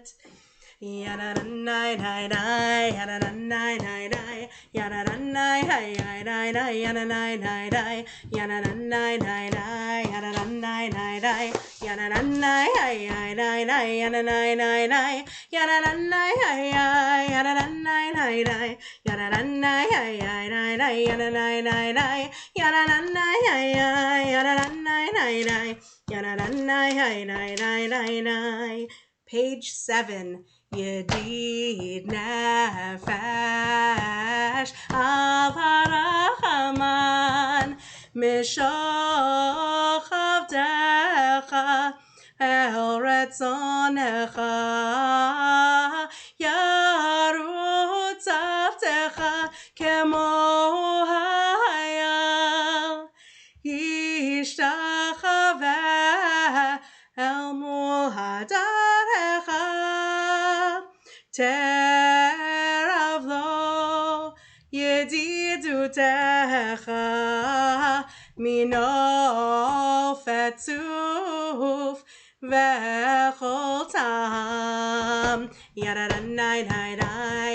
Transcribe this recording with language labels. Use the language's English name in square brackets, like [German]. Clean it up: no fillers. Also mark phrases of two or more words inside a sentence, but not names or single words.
[English] Yada-da-nai, nai-nai, yada-da-nai, nai-nai, yada-da-nai, nai-nai, yada-nai, nai-nai, yada-da-nai, nai-nai, yada-da-nai, nai-nai, yada-da-nai, nai-nai, yada-nai, nai-nai, yada-da-nai, yada-da-nai, nai-nai, yada-da-nai, nai-nai, yada-nai, nai-nai, yada-da-nai, yada-da-nai, nai-nai, yada-da-nai, nai-nai. Page 7. [Hebrew] ידיד נפש אל הרחמן משוך עבדך אל רצונך ירוץ עבדך כמו איל ישתחוה אל מול הדרך יערב לו ידידותך מנופת צוף וכל טעם yada-da-nai, nai-nai,